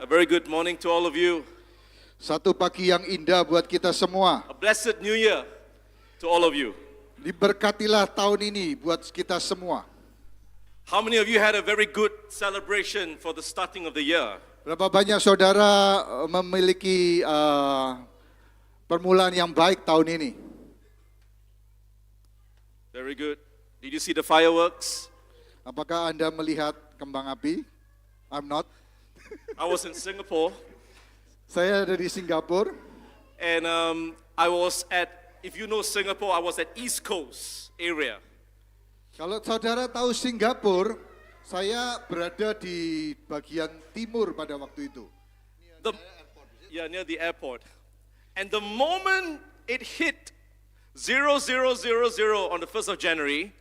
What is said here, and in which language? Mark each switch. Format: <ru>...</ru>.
<en>A very good morning to all of you.</en> <id>satu pagi yang indah buat kita semua.</id> <en>A blessed new year to all of you.</en> <id>Diberkatilah tahun ini buat kita semua.</id> <en>How many of you had a very good celebration for the starting of the year?</en> <id>Berapa banyak saudara memiliki permulaan yang baik tahun ini?</id> <en>Very good. Did you see the fireworks?</en> <id>Apakah Anda melihat kembang api?</id> <en>I'm not. I was in Singapore</en> <id>Saya ada di Singapura.</id> <en>and I was at, if you know Singapore, I was at East Coast area.</en> <id>Kalau saudara tahu Singapura, saya berada di bagian timur pada waktu itu.</id> <en>The, near the airport. And the moment it hit 0000 on the 1st of January,</en>